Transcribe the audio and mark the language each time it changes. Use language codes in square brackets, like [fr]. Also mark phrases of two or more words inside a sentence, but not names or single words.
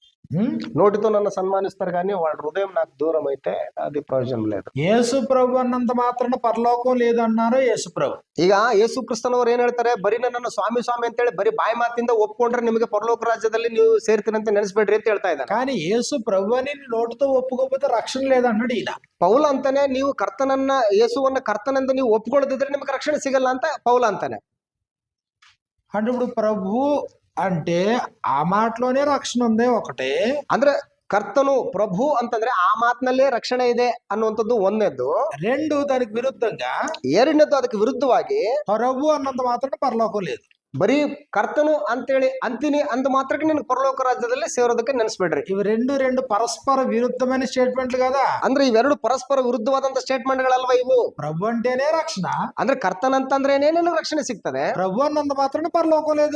[te] నోటితో నన్ను సన్మానిస్తారు కానీ వాళ్ళ హృదయం నాకు దూరం అయితే అది ప్రయోజనం లేదు. యేసు ప్రభు అన్నంత మాత్రాన పరలోకం లేదన్నారు యేసు ప్రభు. [kn] ಈಗ ಯೇಸು ಕ್ರಿಸ್ತನವರು ಏನ್ ಹೇಳ್ತಾರೆ, ಬರೀ ನನ್ನನ್ನು ಸ್ವಾಮಿ ಸ್ವಾಮಿ ಅಂತ ಹೇಳಿ ಬರೀ ಬಾಯಿ ಮಾತಿಂದ ಒಪ್ಕೊಂಡ್ರೆ ನಿಮಗೆ ಪರಲೋಕ ರಾಜ್ಯದಲ್ಲಿ ನೀವು ಸೇರ್ತೀನಿ ಅಂತ ನೆನೆಸ್ಬೇಡ್ರಿ ಅಂತ ಹೇಳ್ತಾ ಇದ್ದಾನೆ. [te] కానీ యేసు ప్రభు అని నోటితో ఒప్పుకోకపోతే రక్షణ లేదన్నాడు ఈయన. [kn] ಪೌಲ ಅಂತಾನೆ, ನೀವು ಕರ್ತನನ್ನ ಯೇಸುವನ್ನ ಕರ್ತನೆಂದು ನೀವು ಒಪ್ಕೊಳ್ಳದಿದ್ರೆ ನಿಮಗೆ ರಕ್ಷಣೆ ಸಿಗಲ್ಲ ಅಂತ ಪೌಲ ಅಂತಾನೆ. [te] అంటే ఇప్పుడు ప్రభు అంటే ఆ మాటలోనే రక్షణ ఉంది ఒకటే. [kn] ಅಂದ್ರೆ ಕರ್ತನು ಪ್ರಭು ಅಂತಂದ್ರೆ ಆ ಮಾತಿನಲ್ಲೇ ರಕ್ಷಣೆ ಇದೆ ಅನ್ನುವಂಥದ್ದು ಒಂದನೇದ್ದು. [te] రెండు దానికి విరుద్ధంగా [kn] ಎರಡನೇದ್ದು ಅದಕ್ಕೆ ವಿರುದ್ಧವಾಗಿ [te] ప్రభు అన్నంత మాత్రం పరలోకం లేదు. [kn] ಬರೀ ಕರ್ತನು ಅಂತೇಳಿ ಅಂತೀನಿ ಅಂದ ಮಾತ್ರಕ್ಕೆ ನಿನ್ ಪರಲೋಕ ರಾಜ್ಯದಲ್ಲಿ ಸೇರೋದಕ್ಕೆ ನೆನೆಸ್ಬೇಡ್ರಿ. [te] ఇవి రెండు పరస్పర విరుద్ధమైన స్టేట్మెంట్లు కదా. [kn] ಅಂದ್ರೆ ಇವೆರಡು ಪರಸ್ಪರ ವಿರುದ್ಧವಾದಂತ ಸ್ಟೇಟ್ಮೆಂಟ್ ಗಳಲ್ವಾ ಇವು. [te] ప్రభు అంటేనే రక్షణ, [kn] ಅಂದ್ರೆ ಕರ್ತನಂತಂದ್ರೇನೆ ನಿನಗೆ ರಕ್ಷಣೆ ಸಿಗ್ತದೆ. [te] ప్రభు అన్నంత మాత్రం పరలోకం లేదు.